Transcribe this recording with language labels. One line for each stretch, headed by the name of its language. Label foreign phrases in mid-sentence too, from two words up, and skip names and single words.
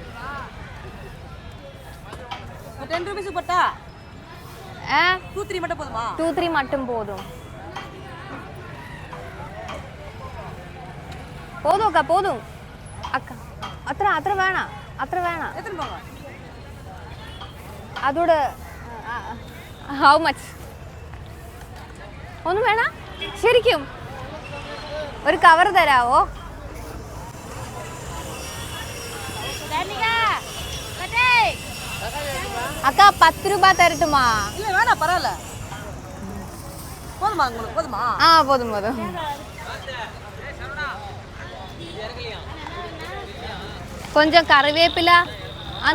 Tamil: 10 rupees போட்டா? 2-3 மட்டும் போதுமா? 2-3 மட்டும் போதும். போதும் அக்கா, போதும் அக்கா. அത്ര வேணாம், அത്ര வேணாம். எத்தனை போங்க? அதோட
English: how much?
Malayalam: ഒന്നും വേണ? ശരിക്കും ഒരു കവർ തരാവോ?
Tamil: அக்கா 10 ரூபாய் தரட்டுமா? இல்ல வேணாம், பரவாயில்ல. போதுமா உங்களுக்கு? போதுமா? போதும் போதும். கொஞ்சம் கறிவேப்பில அந்த